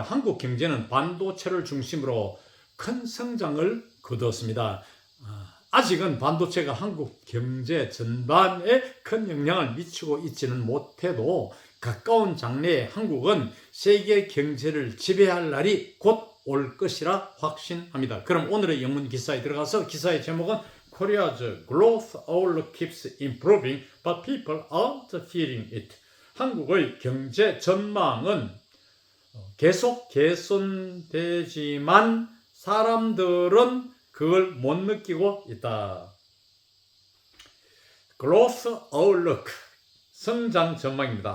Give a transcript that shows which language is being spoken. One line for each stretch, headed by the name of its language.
Korean: 한국 경제는 반도체를 중심으로 큰 성장을 거두었습니다. 아직은 반도체가 한국 경제 전반에 큰 영향을 미치고 있지는 못해도 가까운 장래에 한국은 세계 경제를 지배할 날이 곧 올 것이라 확신합니다. 그럼 오늘의 영문 기사에 들어가서 기사의 제목은
English: Korea's growth outlook keeps improving, but people aren't feeling it.
Korean: 한국의 경제 전망은 계속 개선되지만 사람들은 그걸 못 느끼고 있다. Growth outlook, 성장 전망입니다.